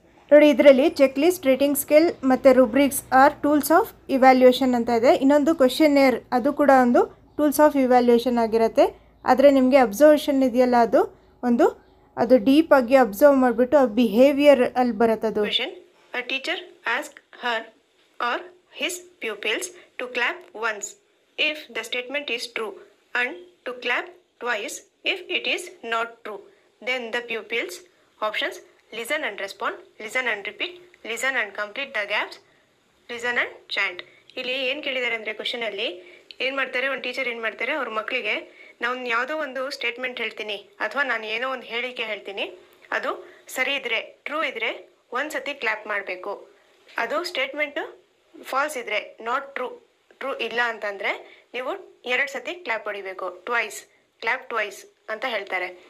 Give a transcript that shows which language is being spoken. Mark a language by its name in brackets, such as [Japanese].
[Kannada] ನೋಡಿ, ಇದರಲ್ಲಿ [English] check list, rating scale ಮತ್ತು rubrics are tools of evaluation [Kannada] ಅಂತ ಇದೆ. ಇನ್ನೊಂದು ಕ್ವೆಶನೇರ್, ಅದು ಕೂಡ ಒಂದು ಟೂಲ್ಸ್ ಆಫ್ ಇವ್ಯಾಲ್ಯೂಯೇಷನ್ ಆಗಿರುತ್ತೆ. ಆದರೆ ನಿಮಗೆ ಅಬ್ಸರ್ವೇಷನ್ ಇದೆಯಲ್ಲ, ಅದು ಡೀಪ್ ಆಗಿ ಅಬ್ಸರ್ವ್ ಮಾಡಿಬಿಟ್ಟು ಬಿಹೇವಿಯರ್ ಅಲ್ಲಿ ಬರುತ್ತೆ ಅದು. [English] Question. A teacher ask her or his pupils to clap once if the statement is true and to clap twice if it is not true. Then the pupils options: listen and respond, listen and repeat, listen and complete the gaps, listen and chant. [Kannada] ಇಲ್ಲಿ ಏನು ಕೇಳಿದ್ದಾರೆ ಅಂದರೆ ಕ್ವಶನಲ್ಲಿ ಏನು ಮಾಡ್ತಾರೆ, ಒಂದು teacher ಏನು ಮಾಡ್ತಾರೆ ಅವ್ರ ಮಕ್ಕಳಿಗೆ ನಾನು ಯಾವುದೋ ಒಂದು ಸ್ಟೇಟ್ಮೆಂಟ್ ಹೇಳ್ತೀನಿ ಅಥವಾ ನಾನು ಏನೋ ಒಂದು ಹೇಳಿಕೆ ಹೇಳ್ತೀನಿ, ಅದು ಸರಿ ಇದ್ದರೆ ಟ್ರೂ ಇದ್ದರೆ ಒಂದು ಸತಿ ಕ್ಲ್ಯಾಪ್ ಮಾಡಬೇಕು, ಅದು ಸ್ಟೇಟ್ಮೆಂಟು ಫಾಲ್ಸ್ ಇದ್ದರೆ ನಾಟ್ ಟ್ರೂ ಇಲ್ಲ ಅಂತಂದರೆ ನೀವು 2 ಸತಿ ಕ್ಲ್ಯಾಪ್ ಹೊಡಿಬೇಕು, ಕ್ಲ್ಯಾಪ್ ಟ್ವೈಸ್ ಅಂತ ಹೇಳ್ತಾರೆ.